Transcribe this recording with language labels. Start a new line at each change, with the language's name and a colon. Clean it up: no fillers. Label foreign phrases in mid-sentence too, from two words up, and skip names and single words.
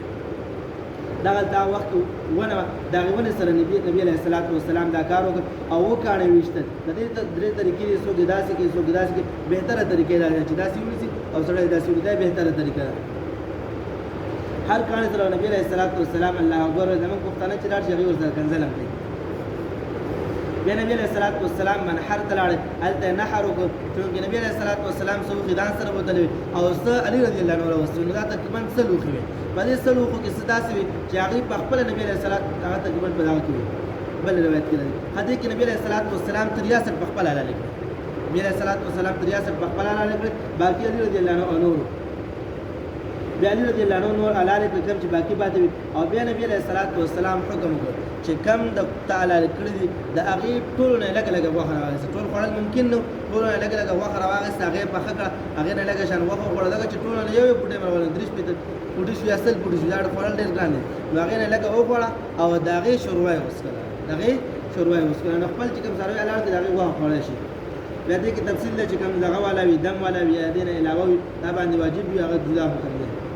Pashto: دا وخت ونه د هغې ونې سره نبي
Arabic: علیه الصلاة والسلام
Pashto: دا کار وکړ او وکاڼې ویشتل د دې درې طریقې دي څوک یې داسې کوي څوک یې داسې کوي بهتره طریقې دا ده چې داسې ونیسي او سړی داسې ونیسي دا بهتره طریقه ده هر کاڼې سره نبي
Arabic: علیه الصلاة والسلام الله اکبر
Pashto: وایي زموږ پښتانه چې لاړ شي هغې ورسره کنځل هم کوي بیا نبي
Arabic: علیه الصلاة والسلام
Pashto: منحر ته لاړې هلته یې نحر وکړ چونکې نبي
Arabic: علیه الصلاة والسلام
Pashto: څه وخې ځان سره بوتلی وي او څه علي
Arabic: رضي الله عنه
Pashto: راوستلي نو دا تقریبا څه لوښې وې په دې څه لوښو کې څه داسې وي چې هغې په خپله نبي
Arabic: علیه الصلاة
Pashto: هغه تقریبا په دغه کې وي بل روایت کې لري هدې کې نبي
Arabic: علیه الصلاة والسلام
Pashto: تر یاسر په خپله حلاله کړې نبي
Arabic: علیه الصلاة والسلام
Pashto: تر یاسر په خپله حلاله کړې باقي علي
Arabic: رضي الله عنه
Pashto: او نورو بیا علي
Arabic: رضي الله عنه
Pashto: نور حلاله کړې کوم چې باقي پاتې وي او بیا نبي
Arabic: علیه الصلاة والسلام
Pashto: حکم وکړ چې کم د تا حلاله کړي دي د هغې ټولو نه لږه لږه غوښه راواخیسته ټول خوړل ممکن نه ټولو نه لږه لږه غوښه راواخیسته هغې پخه کړه هغې نه لږه شان غوښه وخوړه دغه چې ټولو نه یو یو بوټی راولل 30 پېته بوټي شوي اصل بوټي شوي دا خوړل ډېر ګران دي نو هغې نه لږه وخوړه او د هغې شوروا یې وڅښله د هغې شوروا یې وڅښله نو خپل چې کوم څاروي حلال دي د هغې غوښه خوړلی شي بیا دې کې تفصیل دی چې کوم دغه والا وي دم والا وي یا دې نه علاوه وي دا باندې واجب وي هغه جدا حکم دی